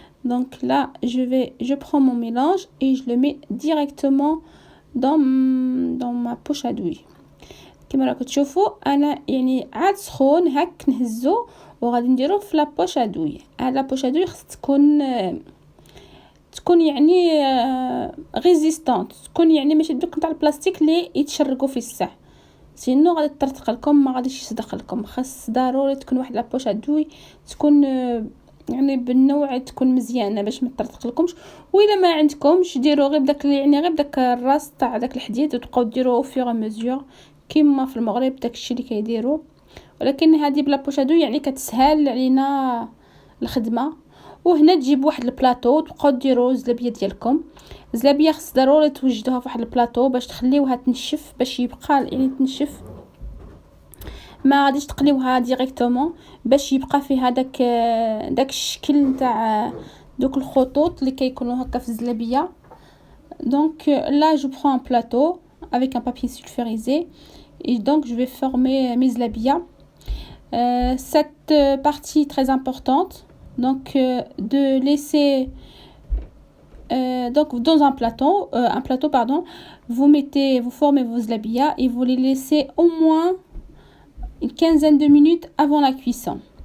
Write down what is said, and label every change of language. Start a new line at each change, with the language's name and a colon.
French: Donc là je prends mon mélange et je le mets directement dans ma poche à douille.
Arabic: كما راكم تشوفوا انا يعني عاد سخون هاك نهزو وغادي نديروه في لابوش ادوي. لابوش ادوي خص تكون يعني ريزيستانت، تكون يعني ماشي دوك نتاع البلاستيك اللي يتشرقوا في الساع، سينو غادي تطرطق لكم ما غاديش يصدق لكم. خاص ضروري تكون واحد لابوش ادوي تكون يعني بالنوع تكون مزيانه باش ما تطرطق لكمش. والا ما عندكمش ديروا غير بداك يعني غير بداك الراس تاع داك الحديد وتبقاو ديروه فيغ مزيور كيما في المغرب داكشي اللي كيديروا. ولكن هذه بلا بوشادو يعني كتسهل علينا الخدمه. وهنا تجيب واحد البلاطو تبقاو ديروا الزلابيه ديالكم. الزلابيه خص ضروري توجدوها في واحد البلاطو باش تخليوها تنشف، باش يبقى يعني تنشف، ما غاديش تقليوها ديريكتومون باش يبقى فيها داك الشكل نتاع دوك الخطوط اللي كيكونوا هكا في الزلابيه.
French: Donc là je prends un plateau avec un papier sulfurisé et donc je vais former mes zlabia. Cette partie très importante, donc de laisser donc dans un plateau pardon, vous formez vos zlabia et vous les laissez au moins une quinzaine de minutes avant la cuisson.